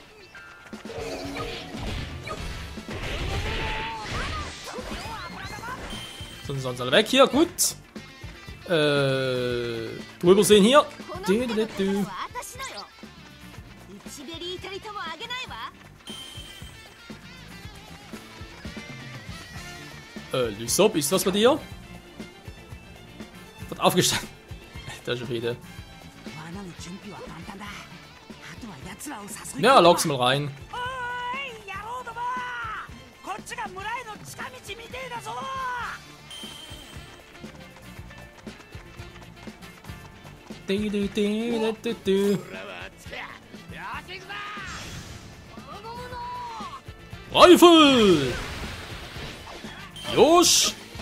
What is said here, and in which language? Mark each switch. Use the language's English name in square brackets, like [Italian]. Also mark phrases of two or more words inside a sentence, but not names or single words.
[German] Sind sonst alle weg hier, gut. Drüber sehen hier. [Japanese] この宝は私のよ。1ベリーたりともあげないわ。 [German] Lysop, ist was bei dir? Wird aufgestanden. Da ist schon wieder. Ja, lock's mal rein. [Japanese] こっちが村への近道みてえだぞ。 [German] Rifle! Josh!